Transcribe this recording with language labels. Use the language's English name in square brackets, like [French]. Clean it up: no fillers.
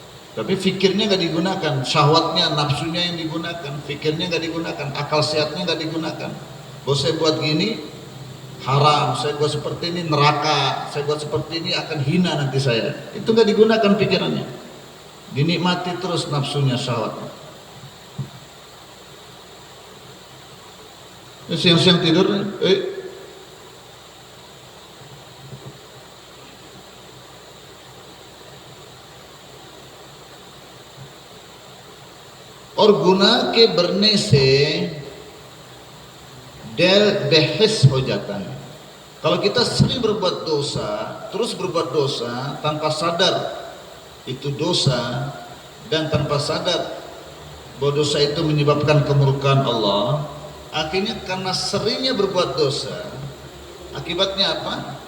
[Indonesian] Tapi fikirnya nggak digunakan, syahwatnya, nafsunya yang digunakan, fikirnya nggak digunakan, akal sehatnya nggak digunakan. Bahwa saya buat gini haram, saya buat seperti ini neraka, saya buat seperti ini akan hina nanti saya. Itu nggak digunakan pikirannya, dinikmati terus nafsunya, syahwatnya. Siang-siang tidur, [Hindi] और गुनाह के बढ़ने से दिल बेहिस हो जाता है. [Indonesian] Kalau kita sering berbuat dosa, terus berbuat dosa tanpa sadar itu dosa, dan tanpa sadar bahwa dosa itu menyebabkan kemurkaan Allah, akhirnya karena seringnya berbuat dosa, akibatnya apa?